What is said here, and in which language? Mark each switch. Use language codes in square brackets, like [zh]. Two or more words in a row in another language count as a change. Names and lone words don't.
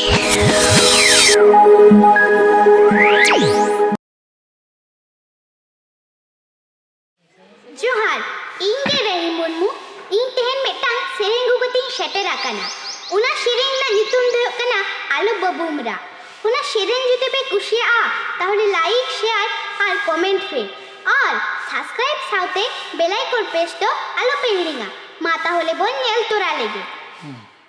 [sat] जोहार इंगे रही मुर्मू इन तेहन मेटांग सेरेंग गुगती शटर आकना उना सेरेंग ना नितुम दो कना आलो बबुमरा उना सेरेंग जुते पे कुशिया ताहले [en] like share [sat] और कमेंट पे और सब्सक्राइब साउते [en] bell icon press [sat] तो आलो पे हिड़िंगा मा ताहले बोन नेल तोरा लेगे।